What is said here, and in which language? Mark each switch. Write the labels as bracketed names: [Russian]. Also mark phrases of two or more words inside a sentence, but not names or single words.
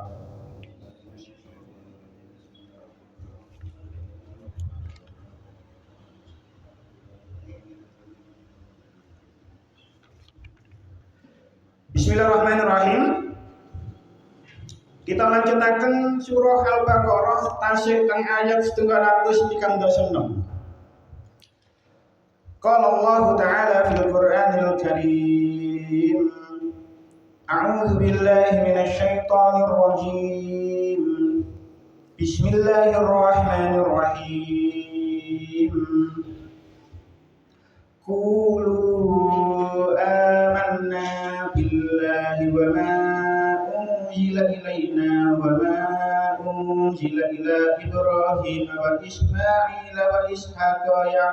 [Arabic] Bismillahirrahmanirrahim. [Javanese] Kita lanjutakan surah Al-Baqarah tasih kang ayat 236. [Arabic] قال الله تعالى في القرآن الكريم. أعوذ بالله من الشيطان الرجيم. Bismillahirrahmanirrahim. قولوا آمنا بالله وما أنزل إلينا وما أنزل إلى إبراهيم وإسماعيل وإسحاق و